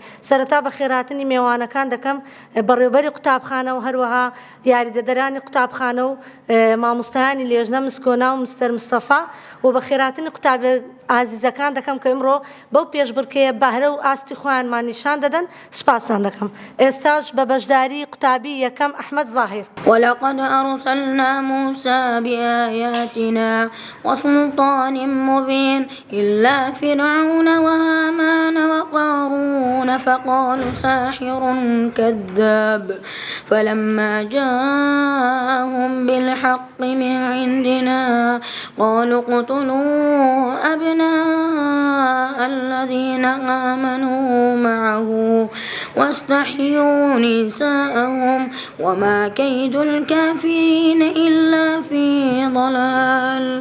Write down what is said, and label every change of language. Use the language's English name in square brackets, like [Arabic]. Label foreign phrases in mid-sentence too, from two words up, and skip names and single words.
[Central Kurdish] سەرەتا بە خێراتنی میێوانەکان دەکەم بەڕێوەبەری قوتابخانە و هەروەها یاریدەدەرانی قوتابخانە و مامۆستایانی لێژنە مسکۆنا و مستەر مستەفا و بە خێراتنی قوتابە ئازیزەکان دەکەم کە ئەمڕۆ بەو پێشبڕکەیە بەهرە و ئاستی خۆیانمان نیشان دەدەن. سپاسان دەکەم. ئێستاش بە بەشداری قوتابی یەکەم ئەحمەد زاهیر. [Arabic] ولقد أرسلنا موسى بآياتنا وسلطان مبين إلا فرعون وهامان وقارون فقالوا ساحر كذاب فلما جاءهم بالحق من عندنا قالوا اقتلوا أبناء الذين آمنوا معه واستحيوا نساءهم وما كيد الكافرين إلا في ضلال.